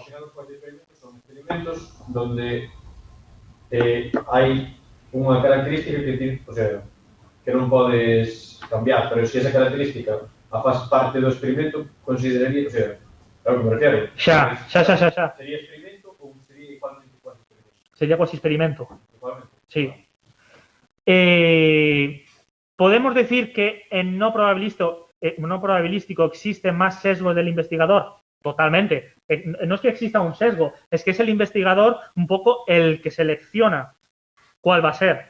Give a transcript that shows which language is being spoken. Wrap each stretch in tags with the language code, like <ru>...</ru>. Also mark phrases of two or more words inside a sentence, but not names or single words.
<gl>Son experimentos donde hai unha característica que,</gl> <es>o sea,</es> <gl>que non podes cambiar, pero se esa característica a faz parte do experimento, consideraría,</gl> <es>o sea,</es> <gl>claro que me refiero. Xa. Sería experimento ou sería igualmente cuasi experimento? Sería cuasi experimento. Igualmente. Sí.</gl> <es>Podemos decir que en no probabilístico existe más sesgo del investigador. Totalmente. No es que exista un sesgo, es que es el investigador un poco el que selecciona cuál va a ser.</es>